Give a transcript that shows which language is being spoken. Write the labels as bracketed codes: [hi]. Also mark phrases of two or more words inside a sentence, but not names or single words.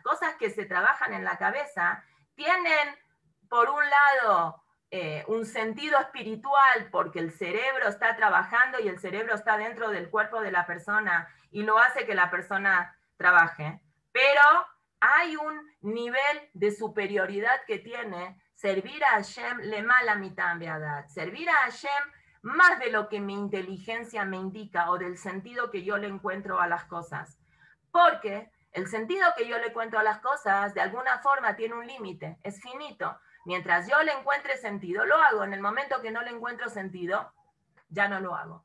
[es] cosas que se trabajan en la cabeza, tienen por un lado un sentido espiritual, porque el cerebro está trabajando y el cerebro está dentro del cuerpo de la persona y lo hace que la persona trabaje, pero hay un nivel de superioridad que tiene servir a Hashem [he] למעלה מטעם בדעת, [es] servir a Hashem más de lo que mi inteligencia me indica o del sentido que yo le encuentro a las cosas. Porque el sentido que yo le encuentro a las cosas de alguna forma tiene un límite, es finito. Mientras yo le encuentre sentido, lo hago. En el momento que no le encuentro sentido, ya no lo hago.